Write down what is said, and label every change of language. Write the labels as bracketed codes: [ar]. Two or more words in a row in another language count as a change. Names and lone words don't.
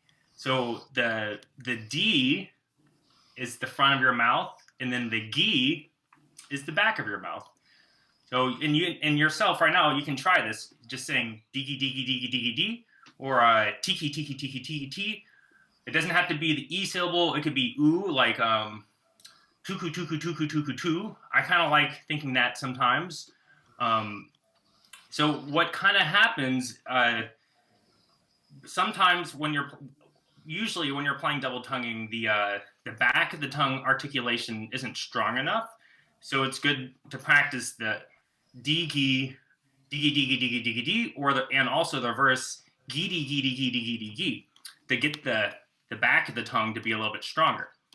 [en] So the D is the front of your mouth, and then the G is the back of your mouth. So in yourself right now, you can try this, just saying diggy diggy diggy diggy d, or tiki tiki tiki tiki t. It doesn't have to be the E syllable. It could be oo, like tuku tuku tuku tuku tu. I kind of like thinking that sometimes. So what kind of happens, sometimes usually when you're playing double tonguing, the back of the tongue articulation isn't strong enough. So it's good to practice the D-gi, diggy diggy diggy diggy d, and also the reverse giddy giddy giddy giddy gi, to get the back of the tongue to be a little bit stronger.